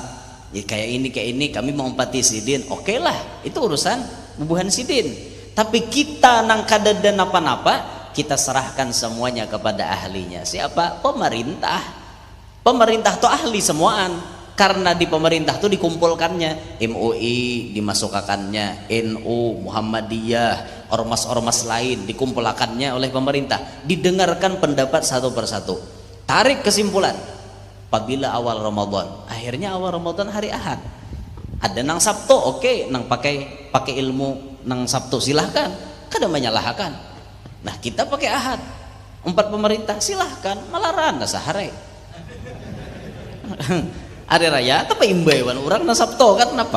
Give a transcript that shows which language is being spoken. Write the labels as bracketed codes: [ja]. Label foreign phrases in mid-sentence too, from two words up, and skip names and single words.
[bjn] Ya, kayak ini kami mau empati sidin. Oke lah, itu urusan bubuhan sidin. Tapi kita nang kadadan apa-apa, kita serahkan semuanya kepada ahlinya. Siapa? Pemerintah. Pemerintah tuh ahli semuaan. Karena di pemerintah tuh dikumpulkannya MUI dimasukkannya, NU, Muhammadiyah, ormas-ormas lain dikumpulkannya oleh pemerintah. Didengarkan pendapat satu persatu. Tarik kesimpulan. Apabila awal Ramadan, akhirnya awal Ramadan hari Ahad. Ada nang Sabtu, oke, nang pakai ilmu nang Sabtu silahkan, kada menyalahkan. Nah, kita pakai Ahad, 4 pemerintah silahkan, malaran sahare. Hari raya tapi imbauan orang nang Sabtu kan kenapa?